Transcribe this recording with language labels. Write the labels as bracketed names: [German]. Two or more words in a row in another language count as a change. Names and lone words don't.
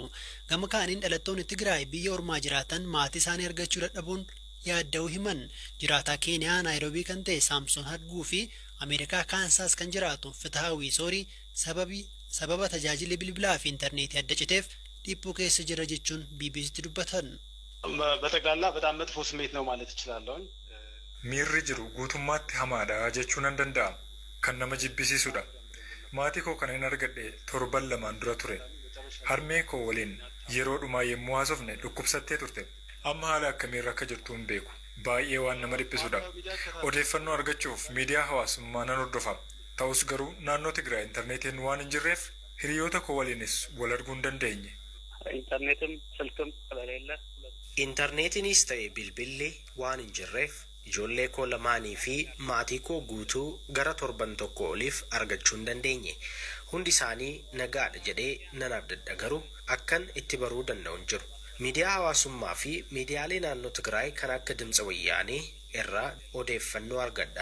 [Oromo] Gama kaaniin dhalattoonni Tigraay biyya ormaa jiraatan maatii isaanii argachuu dadhabuun yaadda'uu himan. Jiraataa Keeniyaa Naayiroobii kan ta'e Saamsoon Hadguu fi Ameerikaa Kaansaas kan jiraatu Fitaawii Soorii sababa tajaajilli bilbilaa fi intarneetii adda citeef dhiphuu keessa jira jechuun BBCtti dubbatan. [Amharic] በጠቅላላ በጣም መጥፎ ስሜት ነው ማለት እችላለሁ። [Oromo] miirri jiru guutummaatti hamaadha jechuun nan danda'a. Kan nama jibbisiisudha. Maatii koo kan hin argadhe torban lamaan dura ture. Harmee koo waliin yeroo dhumaa yemmuu haasofne dhukkubsattee turte. Amma haala akkamiirra akka jirtu hin beeku. Baay'ee waan nama dhiphisudha. Odeeffannoo argachuuf miidiyaa hawaasummaa nan hordofa. Ta'us garuu naannoo Tigraay intarneetiin waan hin jirreef hiriyoota koo waliinis wal arguu hin dandeenye. [Amharic] ኢንተርኔትም ስልክም ስለሌለ [Oromo] ኢንተርኔትኒስ ta'e bilbilli waan hin jirreef ijoollee koo lamaanii fi maatii koo guutuu gara torban tokko oliif argachuu hin dandeenye. Hundi isaanii nagaadha jedhee nan abdadha garuu akkan itti baruu danda'u hin jiru. Miidiyaa hawaasummaa fi miidiyaalee naannoo Tigraay kan akka Dimtsa Wayyaanee irraa odeeffannoo argadha.